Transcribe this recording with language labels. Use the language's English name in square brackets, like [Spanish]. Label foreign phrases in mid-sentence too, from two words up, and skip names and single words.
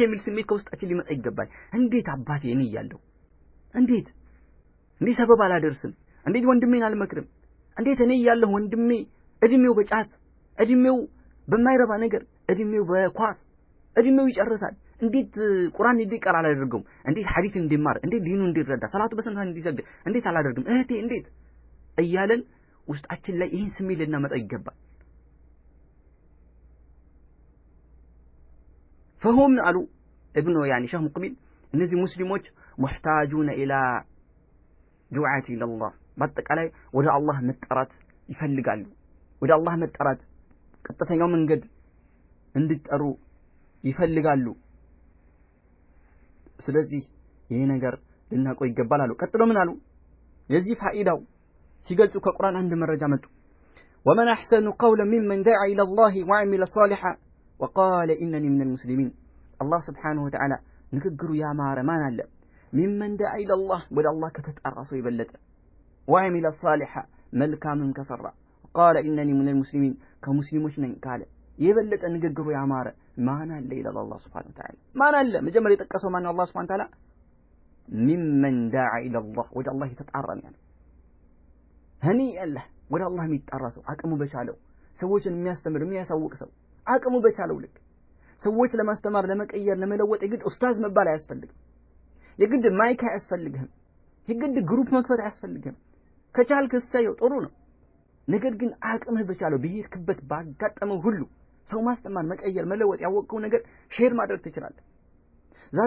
[Amharic] የሚል ስሜት ከውስጣችን ሊመጣ ይገባል እንዴት አባቴ እኔ ያለው እንዴት ሰበብ አላደርስም እንዴት ወንድሜን አልመክርም እንዴት እኔ ያለው ወንድሜ እድሜው በጫት እድሜው በማይረባ ነገር እድሜው በኳስ እድሜው ይጨርሳል እንዴት ቁርአን እንዲቀራ አላደርገውም እንዴት ሐዲስ እንዲማር እንዴት ዲኑ እንዲረዳ ሰላቱ በስንት እንዲሰግድ እንዴት አላደርግም እህቴ እንዴት እያለን ውስጣችን ላይ ይህን ስሜት ልናመጣ ይገባል [Arabic] فهم قالوا ابنه يعني شيخ مقبل [Amharic] እነዚህ ሙስሊሞች [Arabic] محتاجون الى دعاة الى الله [Amharic] በአጠቃላይ ወደ አላህ መጠራት ይፈልጋሉ ወደ አላህ መጠራት ቀጥተኛው መንገድ እንዲጠሩ ይፈልጋሉ ስለዚህ ይሄ ነገር ልናቆይ ይገባል አሉ ቀጥሎ ምን አሉ የዚህ ፋኢዳው ሲገልጹ ከቁርአን አንድ መረጃ መጡ [Arabic] ومن احسن قولا ممن دعا الى الله وعمل صالحا وقال انني من المسلمين الله سبحانه وتعالى [Amharic] ንግግሩ ያማረ ማን አለ [Arabic] ممن دعا الى الله [Amharic] ወደ አላህ ከተጠራ ሰው ይበለጠ [Arabic] وعمل صالحا [Amharic] መልካምን ከሰራ [Arabic] قال انني من المسلمين [Amharic] ከሙስሊሞች ነኝ ካለ የበለጠ ንግግሩ ያማረ ማን አለ ይላል አላህ [Arabic] سبحانه وتعالى [Amharic] ማን አለ መጀመሪያ የጠቀሰው ማን ነው አላህ [Arabic] سبحانه وتعالى ممن دعا الى الله [Amharic] ወደ አላህ የተጣራ ነው [Arabic] هني الله [Amharic] ወደ አላህ የሚጣራ ሰው አቅሙ በቻለው ሰዎችን የሚያስተምር የሚያሳውቅ ሰው አቅሙ በቻለው ልክ ሰዎች ለማስተማር ለመቀየር ለመለወጥ የግድ ኡስታዝ መባል አያስፈልግም የግድ ማይክ አያስፈልግም የግድ ግሩፕ መክፈት አያስፈልግም ከቻልክ እሰየው ጥሩ ነው ነገር ግን አቅምህ በቻለው በየክበት ባጋጠመው ሁሉ ሰው ማስተማር መቀየር መለወጥ ያወቀው ነገር ሼር ማድረግ ትችላለህ ዛሬ